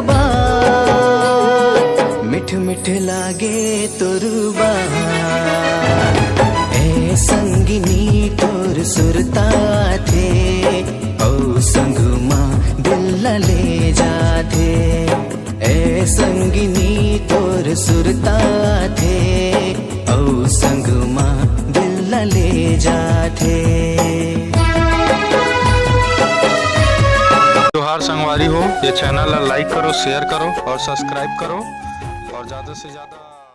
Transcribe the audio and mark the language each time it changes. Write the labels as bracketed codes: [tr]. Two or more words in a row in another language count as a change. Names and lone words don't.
[hne] बात मिठ मिठ लागे तोर बात ए संगिनी तोर सुरता थे ओ संगमा दिल ले जाते ए संगिनी तोर सुरता थे ओ संगमा दिल ले जाते। जोहार संगवारी हो, ये चैनल लाइक करो, शेयर करो और सब्सक्राइब करो और ज़्यादा से ज़्यादा